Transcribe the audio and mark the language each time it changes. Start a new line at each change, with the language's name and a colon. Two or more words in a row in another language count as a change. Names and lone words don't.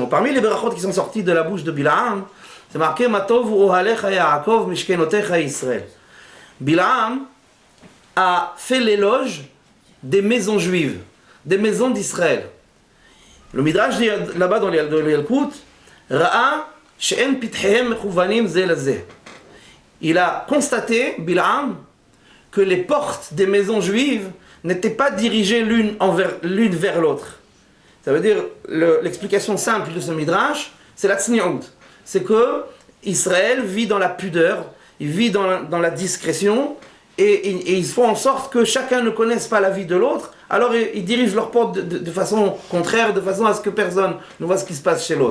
French: Parmi les berachot qui sont sortis de la bouche de Bil'am, c'est marqué
Hebrew: מה טובו אהליך יעקב משכנותיך ישראל.
French: Bil'am a fait l'éloge des maisons juives, des maisons d'Israël. Le Midrash dit là-bas dans le Yalkut,
Hebrew: Ra'a שאין פתחיהם מכוונים זה לזה.
French: Il a constaté, Bil'am, que les portes des maisons juives n'étaient pas dirigées l'une vers l'autre. Ça veut dire, l'explication simple de ce midrash, c'est la tzni'out. C'est que Israël vit dans la pudeur, il vit dans la discrétion, et ils font en sorte que chacun ne connaisse pas la vie de l'autre, alors ils dirigent leurs portes de façon contraire, de façon à ce que personne ne voit ce qui se passe chez l'autre.